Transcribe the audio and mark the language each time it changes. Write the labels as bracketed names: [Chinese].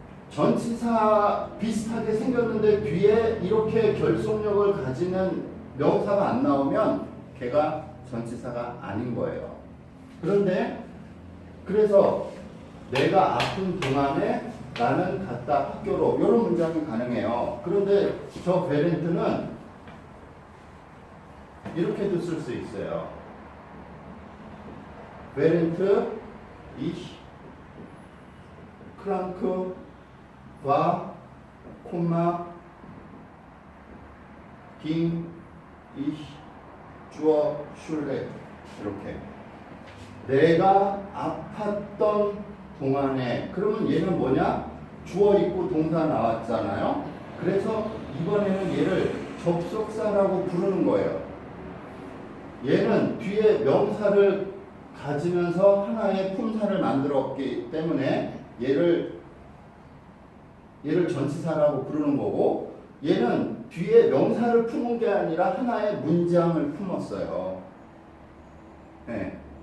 [Korean] 전치사 비슷하게 생겼는데 뒤에 이렇게 결속력을 가지는 명사가 안 나오면 걔가 전치사가 아닌 거예요. 그런데 그래서 내가 아픈 동안에 나는 갔다 학교로 이런 문장이 가능해요. 그런데 저 베렌트는 이렇게도 쓸 수 있어요. [German] 베렌트 ich krank war, ging ich zur Schule. [Korean] 이렇게 내가 아팠던 동안에 그러면 얘는 뭐냐? 주어 있고 동사 나왔잖아요. 그래서 이번에는 얘를 접속사라고 부르는 거예요. 얘는 뒤에 명사를 가지면서 하나의 품사를 만들었기 때문에 얘를 전치사라고 부르는 거고, 얘는 뒤에 명사를 품은 게 아니라 하나의 문장을 품었어요. 네.